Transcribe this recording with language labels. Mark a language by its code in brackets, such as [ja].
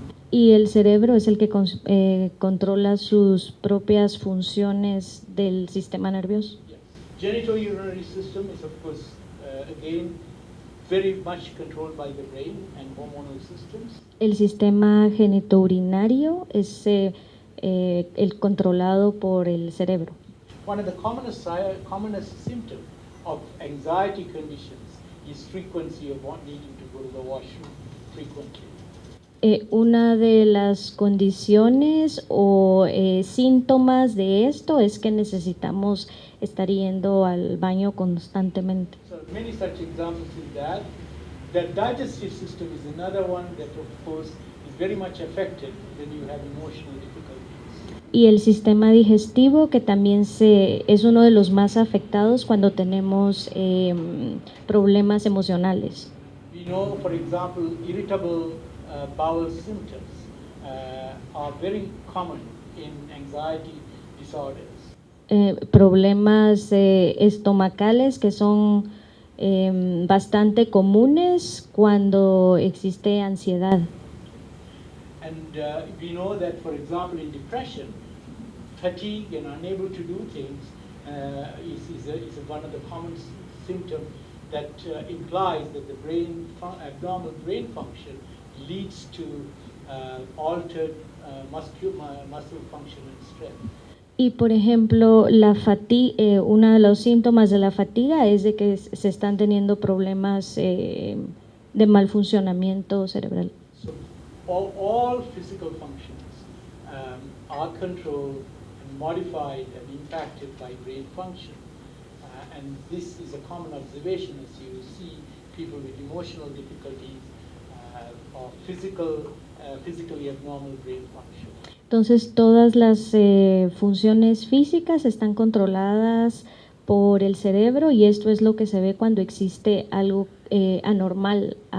[es] Y el cerebro es el que controla sus propias funciones del sistema nervioso. [en] Yes. Genitourinary system is of course again very much controlled by the brain and hormonal systems. [es] El sistema genitourinario es el controlado por el cerebro. [en] One of the commonest symptoms of anxiety conditions is frequency of needing to go to the washroom frequently. [es] Una de las condiciones o síntomas de esto es que necesitamos estar yendo al baño constantemente. [en] So many such examples is that. The digestive system is another one that of course is very much affected when you have emotional difficulties. [es] Y el sistema digestivo, que también es uno de los más afectados cuando tenemos problemas emocionales. [en] We know, for example, irritable bowel symptoms are very common in anxiety disorders. [es] Problemas estomacales que son bastante comunes cuando existe ansiedad. [en] And we know that, for example, in depression, fatigue and unable to do things is one of the common symptoms that implies that the abnormal brain function leads to altered muscle function and strength. [es] Y por ejemplo, uno de los síntomas de la fatiga es de que se están teniendo problemas de mal funcionamiento cerebral. [en] So all physical functions are controlled and modified and impacted by brain function. And this is a common observation as you see people with emotional difficulties or physically abnormal brain function. [es] Entonces, todas las funciones físicas están controladas por el cerebro y esto es lo que se ve cuando existe algo anormal.